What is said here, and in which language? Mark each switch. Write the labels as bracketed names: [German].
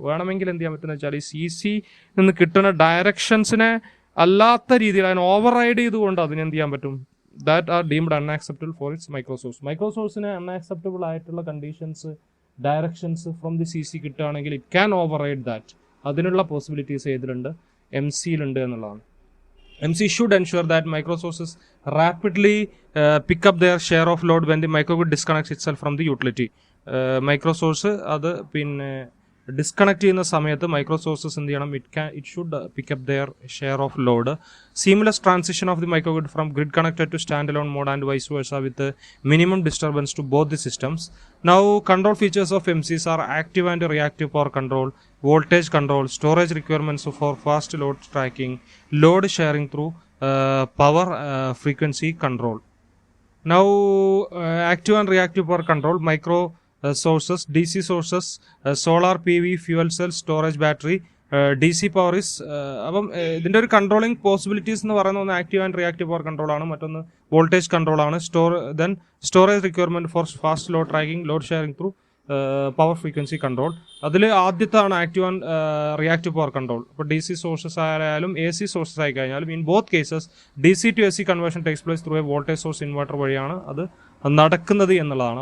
[Malayalam] വേണമെങ്കിൽ എന്ത് ചെയ്യാൻ പറ്റുമെന്ന് വെച്ചാൽ ഈ CC നിന്ന് കിട്ടുന്ന ഡയറക്ഷൻസിനെ അല്ലാത്ത രീതിയിൽ അതിനെ ഓവർറൈഡ് ചെയ്തുകൊണ്ട് അതിന് എന്ത് ചെയ്യാൻ പറ്റും, [English] that are deemed unacceptable for its microsource. [Malayalam] മൈക്രോസോഴ്സിന് unacceptable ആയിട്ടുള്ള conditions, directions from the CC കിട്ടുകയാണെങ്കിൽ [English] It can override that. [Malayalam] അതിനുള്ള പോസിബിലിറ്റീസ് ഏതിലുണ്ട്, MCയിലുണ്ട് എന്നുള്ളതാണ്. [English] MC should ensure that microsources rapidly pick up their share of load when the microgrid disconnects itself from the utility. [Malayalam] മൈക്രോസോഴ്സ് അത് disconnect ചെയ്യുന്ന സമയത്ത് മൈക്രോസോഴ്സസ് എന്ത് ചെയ്യണം, [English] It should pick up their share of load. Seamless transition of the microgrid from grid connected to stand alone mode and vice versa with minimum disturbance to both the systems. Now control features of MCs are active and reactive power control, voltage control, storage requirements for fast load tracking, load sharing through power frequency control. Now active and reactive power control, micro sources, DC sources, solar PV, fuel cells, storage battery, DC power is [Malayalam] അപ്പം ഇതിൻ്റെ ഒരു controlling possibilities എന്ന് പറയുന്നത് ഒന്ന് active and reactive power control ആണ്, മറ്റൊന്ന് voltage control ആണ്. [English] Then storage requirement for fast load tracking, load sharing through power frequency control. [Malayalam] അതിൽ ആദ്യത്താണ് active and reactive power control. ഇപ്പോൾ DC സോഴ്സസ് ആയാലും AC സോഴ്സസ് ആയി കഴിഞ്ഞാലും [English] in both cases DC to AC conversion takes place through a voltage source inverter [Malayalam] വഴിയാണ് അത് നടക്കുന്നത് എന്നുള്ളതാണ്.